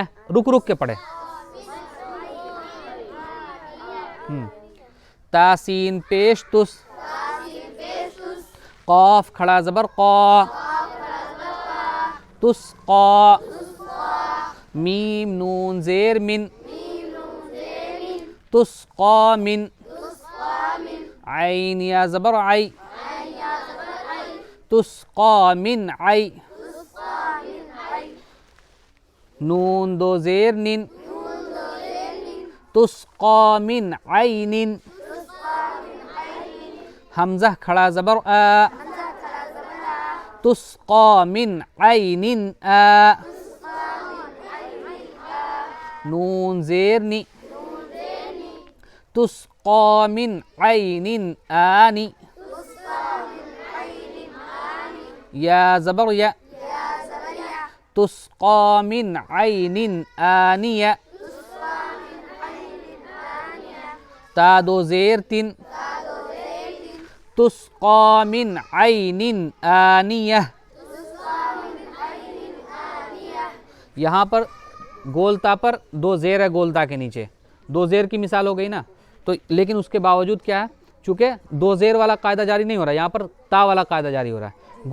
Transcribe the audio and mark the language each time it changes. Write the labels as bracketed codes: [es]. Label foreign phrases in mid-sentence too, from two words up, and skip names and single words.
[ur] رک رک کے پڑھے. تاسین پیش تس، قاف کھڑا زبر قا، تسقى. میم نون زیر من، [ar] تسقى من. [ur] عین یا زبر عی، [ar] تسقى من عی. [ur] نون دو زیر نن، [ar] تسقى من عین. [ur] حمزہ کھڑا زبر آ، [ar] تسقى من عین آ. [ur] نون زیر نی، [ar] تسقى من عین آنی. [ur] یا زبر یا، [ar] تسقى من عین آنیہ. [ur] تا دو زیر تن، [ar] تسقى من عین آنیہ. [ur] یہاں پر گولتا پر دو زیر ہے، گولتا کے نیچے دو زیر کی مثال ہو گئی نا، تو لیکن اس کے باوجود کیا ہے، چونکہ دو زیر والا قاعدہ جاری نہیں ہو رہا، یہاں پر تا والا قاعدہ جاری ہو رہا ہے.